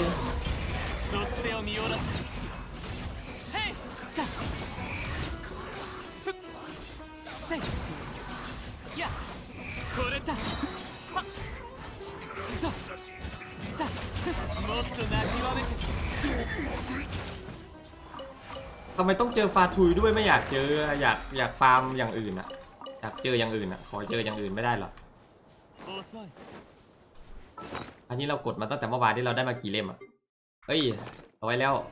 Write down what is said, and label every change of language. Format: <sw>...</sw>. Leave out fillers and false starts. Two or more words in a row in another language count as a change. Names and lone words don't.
<ja>属性を見下ろすヘイせいやこれだもっと泣きわめて</ja> <th>ทำไมต้องเจอฟาทุยด้วยไม่อยากเจออยากฟาร์มอย่างอื่นอะอยากเจออย่างอื่นอะขอเจออย่างอื่นไม่ได้หรออันนี้เรากดมาตั้งแต่เมื่อวานที่เราได้มากี่เล่มอะเฮ้ย100แล้ว</th>